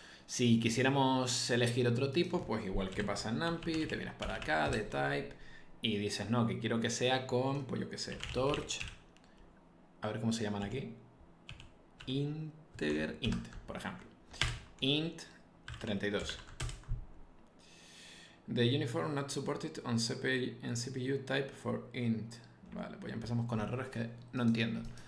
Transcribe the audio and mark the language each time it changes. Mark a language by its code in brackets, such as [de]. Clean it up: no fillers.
[es] Si quisiéramos elegir otro tipo, pues igual que pasa en NumPy, te vienes para acá, dtype, y dices, no, que quiero que sea con, pues yo qué sé, torch. A ver cómo se llaman aquí. Integer int, por ejemplo. Int 32. [en] The uniform not supported on CPU type for int. [es] Vale, pues ya empezamos con errores que no entiendo.